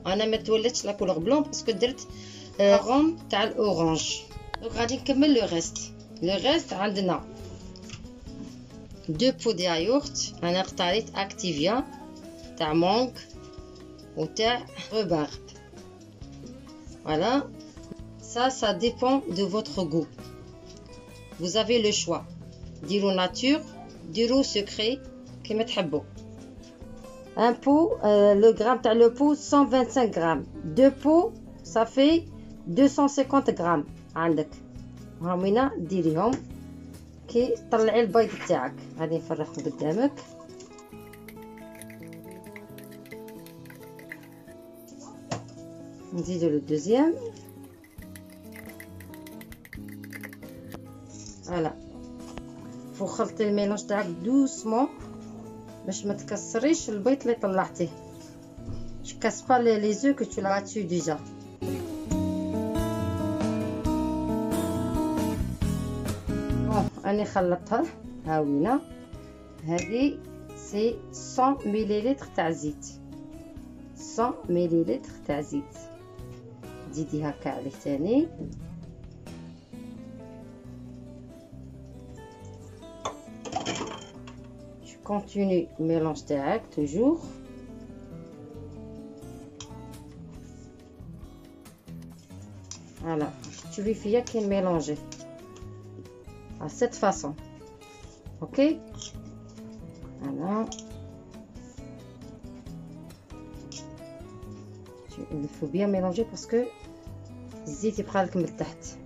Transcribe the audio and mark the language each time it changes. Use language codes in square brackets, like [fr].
[ar] انا ما تولاتش لا كولور بلون باسكو درت غوم تاع الاورانج. دونك غادي نكمل لو ريست. عندنا 2 بو ديال ياغورت. انا اختاريت اكتيفيا تاع مونغ وتاع ربارب. فوالا [fr] ça dépend de votre goût. vous avez le choix. [ar] ديرو ناتور ديرو سكري كيما تحبوا. [fr] un pot le gramme [ar] تاع لو بو 125 غرام. 2 بو صافي 250 غرام. عندك هامينا ديريهم كي طلعي البيض تاعك. غادي نفرغه قدامك. نزيدو لو دوزيام. فوالا فو خلطي الميلونج تاعك دوسمون باش ما تكسريش البيض اللي طلعتيه. [fr] je casse pas les œufs que tu l'as dessus déjà. [ar] راني خلطتها هاوينا. هذه سي 100 مليلتر تاع زيت. 100 مليلتر تاع زيت زيدي هكا عليه ثاني. [fr] continue mélange تاعك toujours. voilà [ar] تشوفي فيا كي ميلونجي [fr] à cette façon. ok voilà il faut bien mélanger parce que [ar] الزيت يبقى لك من تحت.